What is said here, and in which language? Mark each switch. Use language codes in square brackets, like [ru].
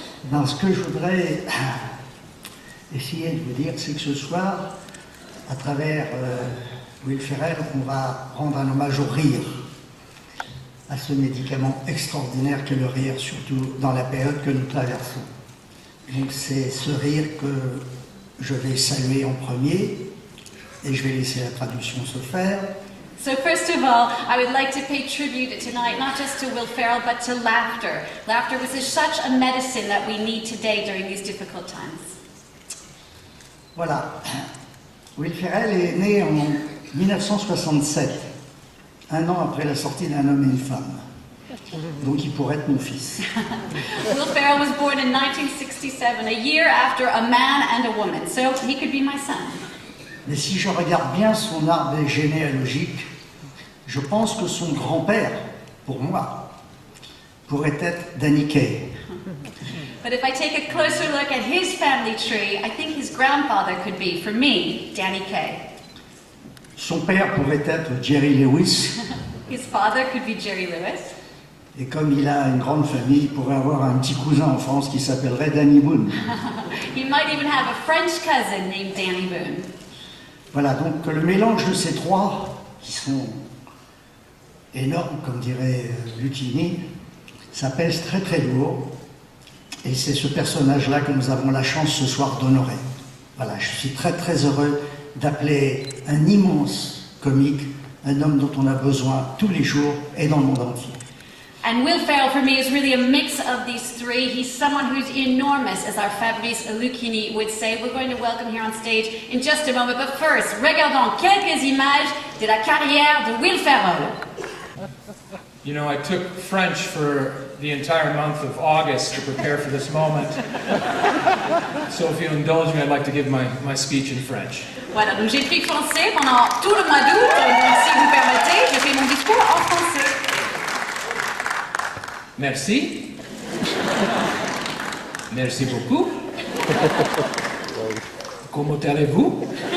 [fr] Non, ce que je voudrais essayer de vous dire, c'est que ce soir, à travers Will Ferrell, on va rendre un hommage au rire, à ce médicament extraordinaire qu'est le rire, surtout dans la période que nous traversons. Donc c'est ce rire que je vais saluer en premier, et je vais laisser la traduction se faire. [en] So first of all, I would like to pay tribute tonight not just to Will Ferrell, but to laughter. Laughter was such a medicine that we need today during these difficult times. [fr] Voilà. Will Ferrell est né en 1967, un an après la sortie d'Un homme et une femme. Donc il pourrait être mon fils. [en] Will Ferrell was born in 1967, a year after A Man and a Woman, so he could be my son. [fr] Mais si je regarde bien son arbre généalogique, je pense que son grand-père, pour moi, pourrait être Danny Kaye. [en] But if I take a closer look at his family tree, I think his grandfather could be, for me, Danny Kaye. [fr] Son père pourrait être Jerry Lewis. [en] His father could be Jerry Lewis. [fr] Et comme il a une grande famille, il pourrait avoir un petit cousin en France qui s'appellerait Danny Boone. [en] He might even have a French cousin named Danny Boone. [fr] Voilà, donc le mélange de ces trois, qui sont énormes, comme dirait Lucchini, ça pèse très très lourd. Et c'est ce personnage-là que nous avons la chance ce soir d'honorer. Voilà, je suis très très heureux d'appeler un immense comique, un homme dont on a besoin tous les jours et dans le monde entier. [en] And Will Ferrell for me is really a mix of these three. He's someone who's enormous, as our Fabrice Lucchini would say. We're going to welcome here on stage in just a moment. But first, [fr] regardons quelques images de la carrière de Will Ferrell. [en] You know, I took French for the entire month of August to prepare for this moment. So if you'll indulge me, I'd like to give my speech in French. [fr] Voilà, donc j'ai pris français pendant tout le mois d'août. Donc si vous permettez, je fais mon discours en français. Merci. Merci beaucoup. Comment allez-vous?